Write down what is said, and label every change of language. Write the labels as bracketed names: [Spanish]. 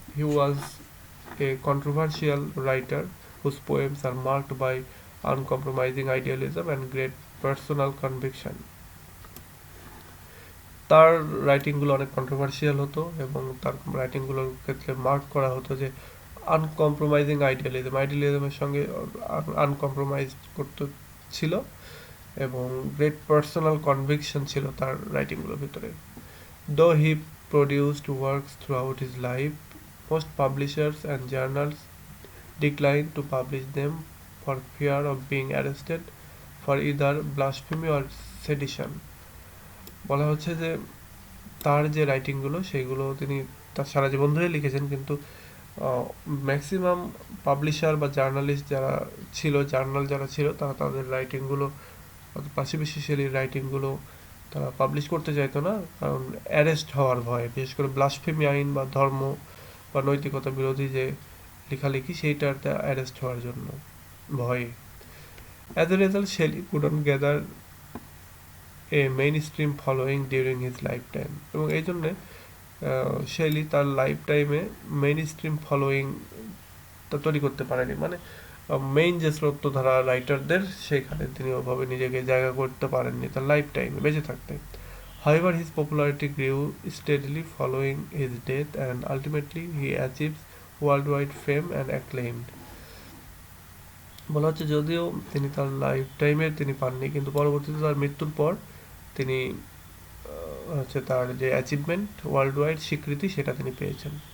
[English] He was a controversial writer whose poems are marked by uncompromising idealism and great personal conviction. [Bangla] তার রাইটিংগুলো অনেক controversial হতো, এবং তার রাইটিংগুলোর ক্ষেত্রে মার্ক করা হতো যে আনকম্প্রোমাইজিং আইডিয়ালিজমের সঙ্গে আনকম্প্রোমাইজ করতে ছিল, এবং গ্রেট পার্সোনাল কনভিকশন ছিল তার রাইটিংগুলোর ভিতরে। [English] Though he produced works throughout his life, most publishers and journals declined to publish them for fear of being arrested for either blasphemy or sedition. [Bangla] বলা হচ্ছে যে তার যে রাইটিংগুলো সেগুলো তিনি তার সারা জীবন ধরে লিখেছেন, কিন্তু ম্যাক্সিমাম পাবলিশার বা জার্নালিস্ট যারা ছিল, জার্নাল যারা ছিল, তারা তাদের রাইটিংগুলো, পাশাপাশি শেলির রাইটিংগুলো তারা পাবলিশ করতে চাইতো না, কারণ অ্যারেস্ট হওয়ার ভয়ে, বিশেষ করে ব্লাসফেমি আইন বা ধর্ম বা নৈতিকতা বিরোধী যে লেখালেখি সেইটাতে অ্যারেস্ট হওয়ার জন্য ভয়ে। [English] as a result Shelley couldn't gather a mainstream following during his lifetime, [Bangla] এবং এই জন্যে শেলি তার লাইফ টাইমে মেইন স্ট্রিম ফলোয়িংটা তৈরি করতে পারেনি, মানে মেইন যে স্রোতধারা রাইটারদের সেখানে তিনি ওভাবে নিজেকে জায়গা করতে পারেননি তার লাইফ টাইমে বেঁচে থাকতে। [English] However, his popularity grew steadily following his death, and ultimately he achieves worldwide fame and acclaim. [Bangla] বলা হচ্ছে যদিও তিনি তার লাইফ টাইমে তিনি পাননি, কিন্তু পরবর্তীতে তার মৃত্যুর পর তিনি হচ্ছে তার যে অ্যাচিভমেন্ট, ওয়ার্ল্ড ওয়াইড স্বীকৃতি, সেটা তিনি পেয়েছেন।